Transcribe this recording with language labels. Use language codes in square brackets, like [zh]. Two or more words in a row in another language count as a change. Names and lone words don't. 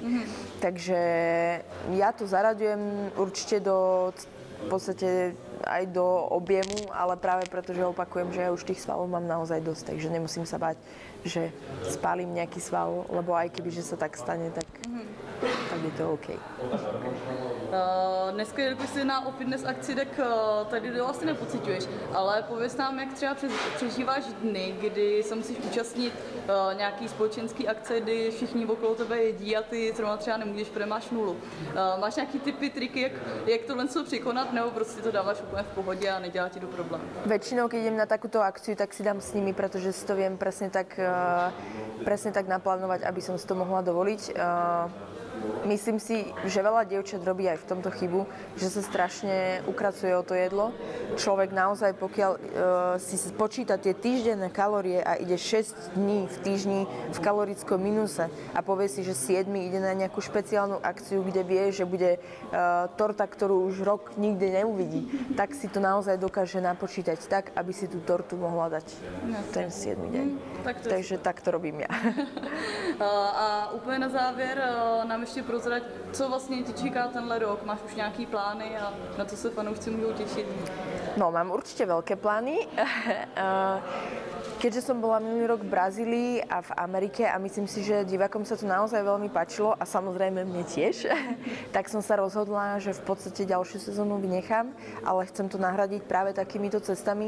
[sk] Takže ja to zaraďujem určite v podstate aj do objemu, ale práve preto, že opakujem, že ja už tých svalov mám naozaj dosť, takže nemusím sa bať, že spálim nejaký sval, lebo aj keby, že sa tak stane, tak tak je to OK. [cs] Dneska, když jsi na fitness akci, tak tady to vlastně nepociťuješ, ale pověz nám, jak třeba přežíváš dny, kdy se musíš účastnit nějaký společenský akce, kdy všichni okolo tebe jedí a ty třeba nemůžeš, protože máš nulu. Máš nějaký tipy, triky, jak tohle překonat, nebo prostě to dáváš úplně v pohodě a nedělá ti to problém? [sk] Väčšinou, keď idem na takúto akciu, tak si dám s nimi, pretože si to viem presne tak naplánovať, aby som si to mohla dovoliť. Myslím si, že veľa dievčat robí aj v tomto chybu, že sa strašne ukracuje o to jedlo. Človek naozaj, pokiaľ si počíta tie týždenné kalórie a ide 6 dní v týždni v kalorickom minuse a povie si, že 7 ide na nejakú špeciálnu akciu, kde vie, že bude torta, ktorú už rok nikdy neuvidí, tak si to naozaj dokáže napočítať tak, aby si tú tortu mohla dať ten 7 deň. Takže tak to robím ja. [cs] A úplně na závěr nám ještě prozrať, co vlastně ti čeká tenhle rok? Máš už nějaký plány a na co se fanoušci můžou těšit? [sk] No, mám určite veľké plány. Keďže som bola minulý rok v Brazílii a v Amerike a myslím si, že divákom sa to naozaj veľmi páčilo a samozrejme mne tiež, tak som sa rozhodla, že v podstate ďalšiu sezónu vynechám, ale chcem to nahradiť práve takýmito cestami.